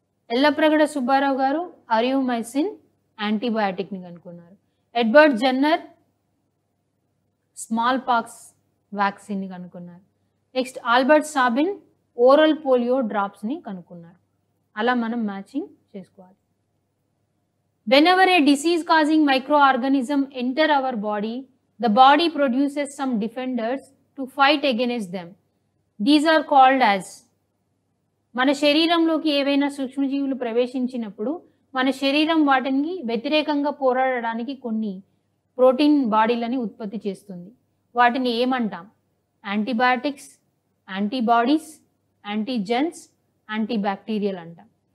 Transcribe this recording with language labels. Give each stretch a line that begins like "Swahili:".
Telugu: ఎల్లప్రగడ సుబ్బారావు గారు అరియోమైసిన్ యాంటీబయాటిక్ని కనుక్కున్నారు. Edward Jenner small pox వ్యాక్సిన్ని కనుక్కున్నారు. Next Albert Sabin oral polio డ్రాప్స్ని కనుక్కున్నారు. అలా మనం మ్యాచింగ్ చేసుకోవాలి.
English: Whenever a disease causing microorganism enter our body, the body produces some defenders to fight against them. These are called as.
Telugu: మన శరీరంలోకి ఏవైనా సూక్ష్మజీవులు ప్రవేశించినప్పుడు మన శరీరం వాటిని వ్యతిరేకంగా పోరాడడానికి కొన్ని ప్రోటీన్ బాడీలని ఉత్పత్తి చేస్తుంది. వాటిని ఏమంటాం? యాంటీబయాటిక్స్, యాంటీబాడీస్, యాంటీజెన్స్, యాంటీబ్యాక్టీరియల్ అంటాం.